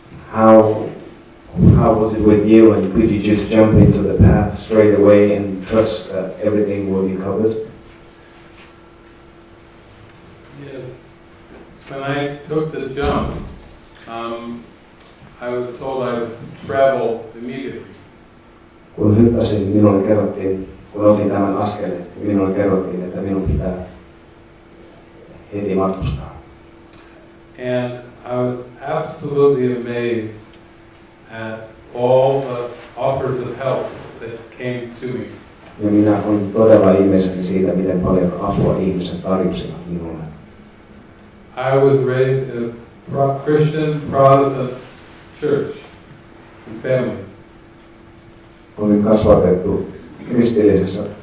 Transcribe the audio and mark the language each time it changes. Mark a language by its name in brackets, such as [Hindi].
[English] How was it with you, and could you just jump into the path straight away and trust that everything will be covered? Yes. When I took the jump, I was told I was to travel immediately. [Finnish] Kun hyppäsin, minulle kerrottiin, kun otin tämän askeleen, niin minulle kerrottiin, että minun pitää heti matkustaa. [English] And I was absolutely amazed at all the offers of help that came to me. [Finnish] Ja minä olin todella ihmeissäni siitä, miten paljon apua ihmiset tarjosivat minulle. [English] I was raised in a Christian Protestant church and family. [Finnish] Olin kasvatettu kristillisessä